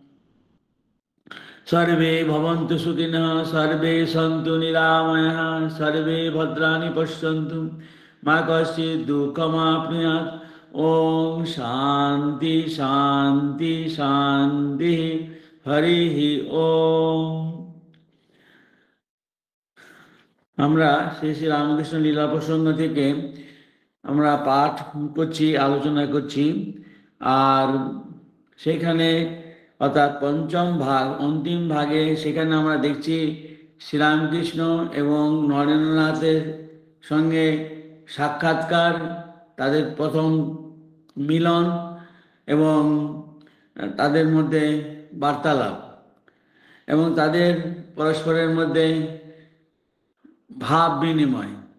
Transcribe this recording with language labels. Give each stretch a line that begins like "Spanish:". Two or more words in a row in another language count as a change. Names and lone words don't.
Sanskrit: सर्वे भवन्तु सुखिनः सर्वे सन्तु निरामयः सर्वे भद्राणि पश्यन्तु मा कश्चित् दुःखमाप्नुयात्। ॐ शान्ति शान्ति शान्ति हरिः ॐ।
Bangla: আমরা শ্রী শ্রী রামকৃষ্ণ লীলা প্রসঙ্গ থেকে আমরা পাঠ করছি, আলোচনা করছি। আর সেখানে অর্থাৎ পঞ্চম ভাগ অন্তিম ভাগে সেখানে আমরা দেখছি শ্রীরামকৃষ্ণ এবং নরেন্দ্রনাথের সঙ্গে সাক্ষাৎকার, তাদের প্রথম মিলন এবং তাদের মধ্যে বার্তালাপ এবং তাদের পরস্পরের মধ্যে ভাব বিনিময়,